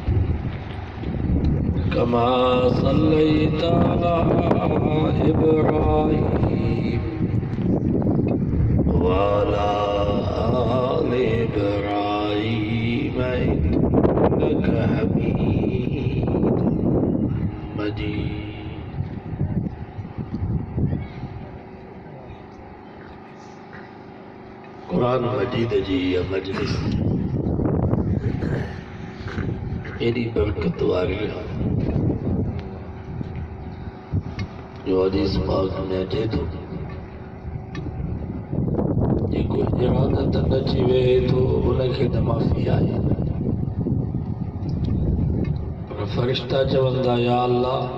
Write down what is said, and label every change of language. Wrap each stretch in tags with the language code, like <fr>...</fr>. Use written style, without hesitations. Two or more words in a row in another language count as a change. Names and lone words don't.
<ar>كما صليت على إبراهيم وعلى آل إبراهيم إنك حميد مجيد.</ar> <sd>कुरान मजीद जी या मजलिस एडी बरकत वारी जो हदीस पाक में अचे थो जेको इरादत न अची वेहे थो उनखे त माफ़ी आहे, पर फ़रिश्ता चवंदा</sd> <ar>يا الله</ar>